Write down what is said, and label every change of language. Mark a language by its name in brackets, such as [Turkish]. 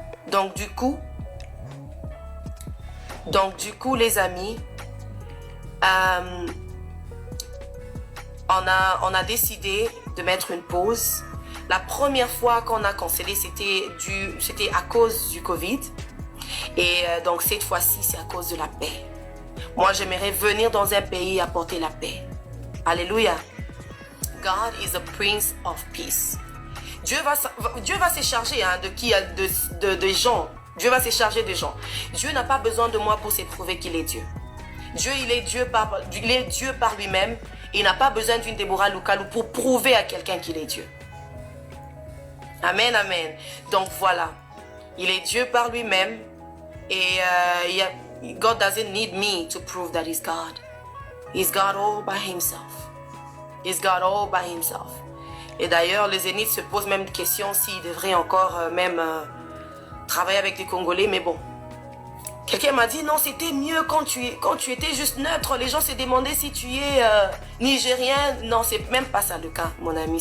[French] Donc du coup, les amis, on a décidé de mettre une pause. La première fois qu'on a cancellé, c'était à cause du Covid. Et donc cette fois-ci, c'est à cause de la paix. Moi, j'aimerais venir dans un pays apporter la paix. Alléluia. [English] God is the Prince of Peace. [French] Dieu va se charger de gens. Dieu va se charger des gens. Dieu n'a pas besoin de moi pour s'éprouver qu'il est Dieu. Dieu, il est Dieu par lui-même. Il n'a pas besoin d'une Deborah Lukalu pour prouver à quelqu'un qu'il est Dieu. Amen, amen. Donc voilà. Il est Dieu par lui-même. [English] Et God doesn't need me to prove that he's God. He's God all by himself. He's God all by himself. [French] Et d'ailleurs, les Zéniths se posent même des questions s'ils devraient encore travailler avec les Congolais. Mais bon. Quelqu'un m'a dit, non, c'était mieux quand tu étais juste neutre. Les gens se demandaient si tu es nigérien. Non, c'est même pas ça le cas, mon ami.